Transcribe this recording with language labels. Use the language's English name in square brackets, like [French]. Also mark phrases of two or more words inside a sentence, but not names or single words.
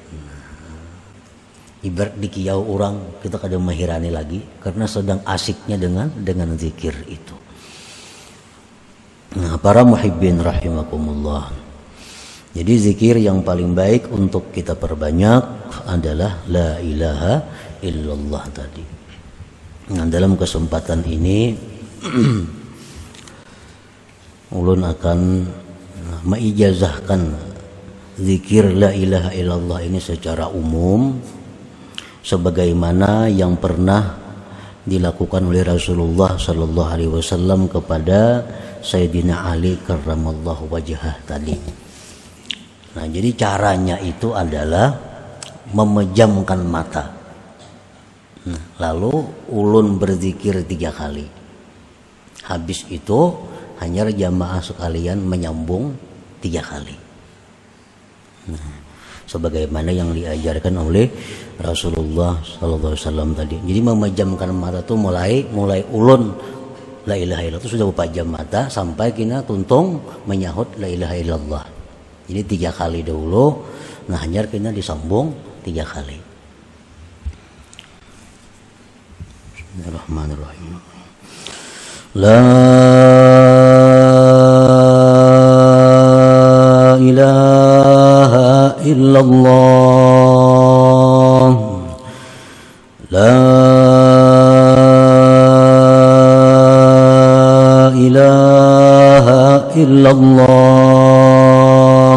[Banjar] Ibarat di kiau orang, kita kadang menghirani lagi karena sedang asiknya dengan zikir itu. Nah, para [Arabic] محبين رحمكم الله. [Banjar] Jadi zikir yang paling baik untuk kita perbanyak adalah [Arabic] لا إله إلا الله [Banjar] tadi. Nah, dalam kesempatan ini ulun akan meijazahkan zikir [Arabic] لا إله إلا الله [Banjar] ini secara umum sebagaimana yang pernah dilakukan oleh Rasulullah [Arabic] صلى الله عليه وسلم [Banjar] kepada Sayyidina Ali [Arabic] كرم الله وجهه [Banjar] tadi. Nah, jadi caranya itu adalah memejamkan mata. Nah, lalu ulun berzikir 3 kali. Habis itu hanya jamaah sekalian menyambung 3 kali. Nah, sebagaimana yang diajarkan oleh Rasulullah [Arabic] صلى الله عليه وسلم [Banjar] tadi. Jadi memejamkan mata itu mulai ulun [Arabic] لا إله إلا الله [Banjar] itu sudah berpajam mata sampai kina tuntung menyahut [Arabic] لا إله إلا الله. [Banjar] Jadi 3 kali dahulu, nah hanya kina disambung 3 kali. [Arabic] بسم الله الرحمن الرحيم. لا إله إلا الله. لا إله إلا الله.